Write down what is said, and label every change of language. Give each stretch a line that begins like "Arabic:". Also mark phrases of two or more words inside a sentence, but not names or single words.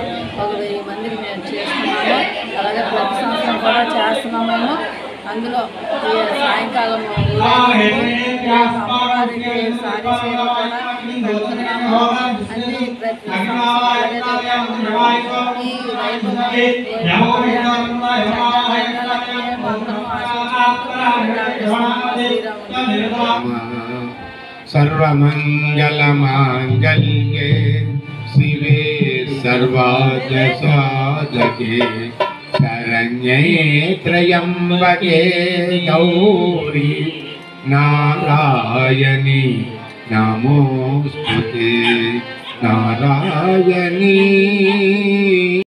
Telugu: 1000 మందికి మేము చేస్తున్నాము. అలాగే ప్రతి సంవత్సరం కూడా చేస్తున్నాము. అందులో సాయంకాలం అమ్మవారికి సారీ సేవ కూడా పెడుతున్నాము. అన్ని ప్రతి ఈ
Sanskrit: सर्वमंगलमांगल्ये शिवे सर्वार्थसाधके शरण्ये त्र्यंबके गौरी नारायणी नमोस्तुते नारायणी।